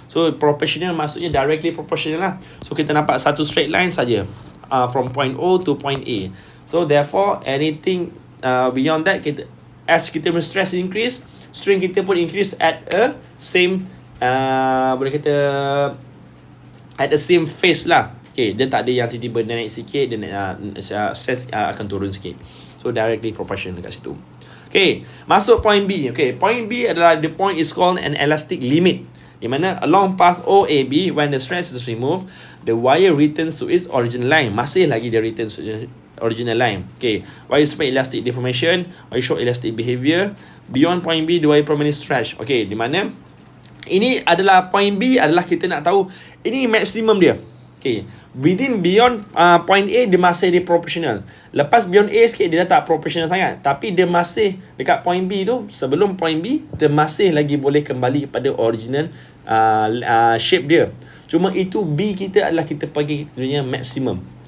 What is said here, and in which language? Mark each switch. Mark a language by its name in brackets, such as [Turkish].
[English] So proportional [Malay] maksudnya [English] directly proportional lah. So [Malay] kita nampak satu [English] straight line saja from point O to point A. So therefore anything beyond that, as kita punya stress increase, strain kita pun increase at a same boleh kata at the same phase lah. [Malay] Dia tak ada yang tiba-tiba naik sikit dan stress akan turun sikit. [English] So directly proportional dekat situ. Masuk point B. Point B adalah the point is called an elastic limit. [Malay] Di mana [English] along path OAB, when the stress is removed, the wire returns to its original line. [Malay] Masih lagi dia [English] returns to original line. Wire spread elastic deformation, wire show elastic behavior. Beyond point B, the wire permanently stretch. [Malay] Di mana ini adalah point B adalah kita nak tahu ini maksimum dia. [English] Within beyond point A, [Malay] dia masih dia proportional. Lepas beyond A sikit, dia dah tak proportional sangat. Tapi dia masih dekat point B tu, sebelum point B, dia masih lagi boleh kembali pada original shape dia. Cuma itu B kita adalah kita bagi dunia maksimum.